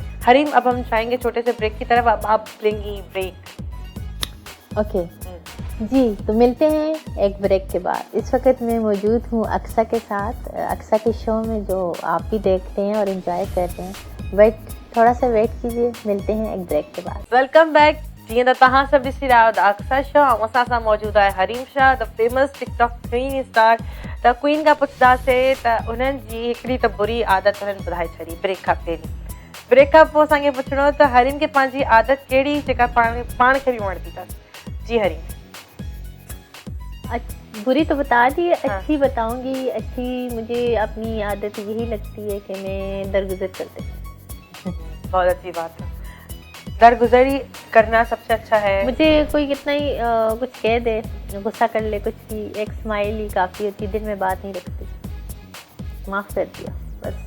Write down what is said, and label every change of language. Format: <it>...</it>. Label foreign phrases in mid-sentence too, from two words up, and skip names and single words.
<ur>حریم، اب ہم چاہیں گے چھوٹے سے بریک کی طرف، اب آپ لیں گی بریک. اوکے جی، تو ملتے ہیں ایک بریک کے بعد. اس وقت میں موجود ہوں اقصیٰ کے ساتھ، اقصیٰ کے شو میں جو آپ بھی دیکھتے ہیں اور انجوائے کرتے ہیں. بٹ تھوڑا سا ویٹ کیجیے، ملتے ہیں ایک بریک کے بعد.</ur> <en>welcome back.</en> <sd>जीअं त तव्हां सभु ॾिसी रहिया आहियो द अक्सा शो, ऐं असां सां मौजूदु आहे हरीम शाह,</sd> <en>the famous TikTok queen star.</en> <sd>त क्वीन खां पुछंदासीं त उन्हनि जी हिकिड़ी त बुरी आदत हुननि ॿुधाए छॾी ब्रेक खां पहिरीं। ब्रेक खां पोइ असांखे पुछिणो त हरीम खे पंहिंजी आदत कहिड़ी जेका पाण खे बि वणंदी अथसि।</sd> <ur>جی حریم. بری تو بتا دی, ہاں. اچھی بتاؤں گی. اچھی مجھے اپنی عادت یہی لگتی ہے کہ میں درگزر کرتی ہوں. بہت اچھی بات ہے، درگزری کرنا سب سے اچھا ہے. مجھے کوئی کتنا ہی کچھ کہہ دے، غصہ کر لے، کچھ بھی، ایک سمائل ہی کافی ہوتی ہے، دل میں بات نہیں رکھتی، معاف کر دیا بس.</ur>